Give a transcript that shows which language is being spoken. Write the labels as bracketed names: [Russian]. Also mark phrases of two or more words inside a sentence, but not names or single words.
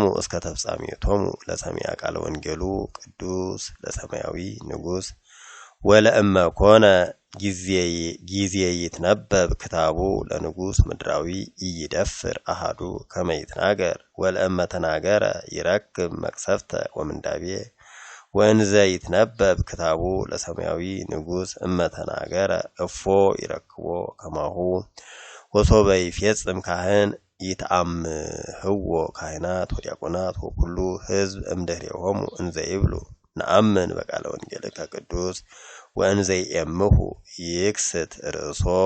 [Geez] እስከ ተፍጻሜቶሙ ለሰሚዐ ቃለ ወንጌሉ ቅዱስ ለሰማያዊ ንጉሥ ወለእመ ኮነ ጊዜ ይትነበብ ክታቡ ለንጉሥ ምድራዊ ኢይደፍር አሐዱ ከመ ይትናገር ወለእመ ተናገረ ይረክብ መቅሰፍተ ወምንዳቤ ወእንዘ ይትነበብ ክታቡ ለሰማያዊ ንጉሥ እመ ተናገረ እፎ ይረክቦ ከማሁ ወሶበ ይፌጽም ካህን ይትአምህዎ ካህናት ወዲያቆናት ወኩሉ ሕዝብ እምድኅሬሆሙ እንዘ ይብሉ ነአምን በቃለ ወንጌልከ ቅዱስ ወእንዘ ይእምሁ ይክስት ርእሶ